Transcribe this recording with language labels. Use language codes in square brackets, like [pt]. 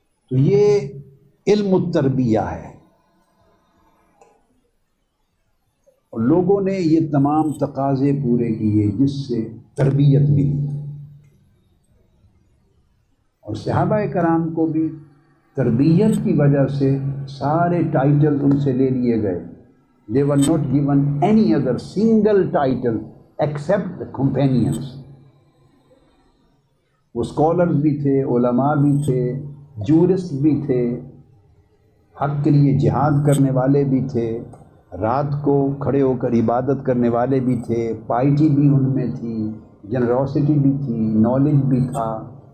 [ur] تو یہ علم التربیہ ہے، اور لوگوں نے یہ تمام تقاضے پورے کیے جس سے تربیت ملی. اور صحابہ کرام کو بھی تربیت کی وجہ سے سارے ٹائٹل ان سے لے لیے گئے. [en] they were not given any other single title except the companions. [ur] وہ اسکالرز بھی تھے، علماء بھی تھے، جورسٹ بھی تھے، حق کے لیے جہاد کرنے والے بھی تھے، رات کو کھڑے ہو کر عبادت کرنے والے بھی تھے، پائٹی بھی ان میں تھی، جنروسٹی بھی تھی، نالج بھی تھا،